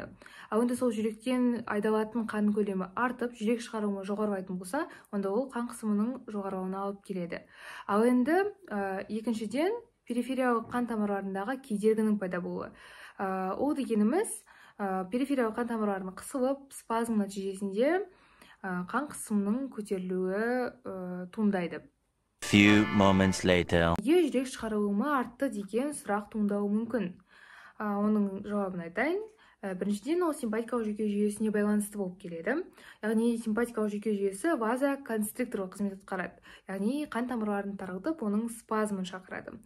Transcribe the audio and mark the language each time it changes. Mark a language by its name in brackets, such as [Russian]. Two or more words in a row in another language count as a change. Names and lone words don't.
[Kazakh] Ал енді сол жүректен айдалатын қан көлемі артып, жүрек шығарылымы жоғарылайтын болса, онда ол қан қысымының жоғарылауына алып келеді. Ал енді екіншіден перифериялық қан тамырларындағы кедергінің пайда болуы. Ол дегеніміз перифериялық қан тамырларының қысылып, спазм нәтижесінде қан қысымының көтерілуі туындайды. [English] Few moments later. [Kazakh] Неге жүрек шығарылымы артты деген сұрақ туындауы мүмкін. Оның жауабын айтайын. Біріншіден, ол симпатикалық жүйке жүйесіне байланысты болып келеді. Яғни симпатикалық жүйке жүйесі вазоконстрикторлық қызмет атқарады. Яғни қан тамырларын тарылтып, оның спазмын шақырады.